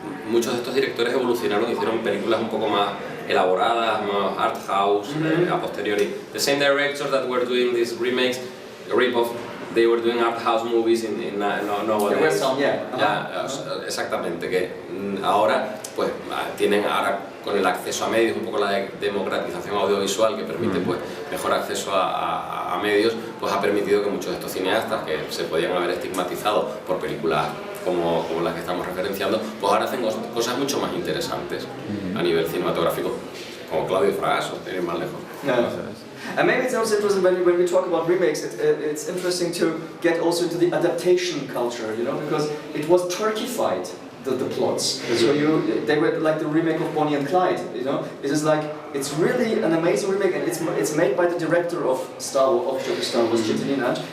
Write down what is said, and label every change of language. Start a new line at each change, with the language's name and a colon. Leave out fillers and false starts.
Spanish: Muchos de estos directores evolucionaron y hicieron películas un poco más elaboradas, más art house, a posteriori.
English: The same directors that were doing these remakes, rip-off, they were doing art house movies in nowadays. There were some, yeah.
Spanish: Exactamente, que ahora pues tienen con el acceso a medios, un poco la democratización audiovisual que permite pues mejor acceso a medios, pues ha permitido que muchos de estos cineastas que se podían haber estigmatizado por películas como las que estamos referenciando, pues ahora hacen cosas mucho más interesantes a nivel cinematográfico, como Claudio Fragasso, tienen más lejos. No.
English: And maybe it's also interesting when we talk about remakes, it's interesting to get also into the adaptation culture, you know, because it was Turkified, the plots. So they were like the remake of Bonnie and Clyde, you know. It is like, it's really an amazing remake, and it's made by the director of Star Wars, Çetin İnanç.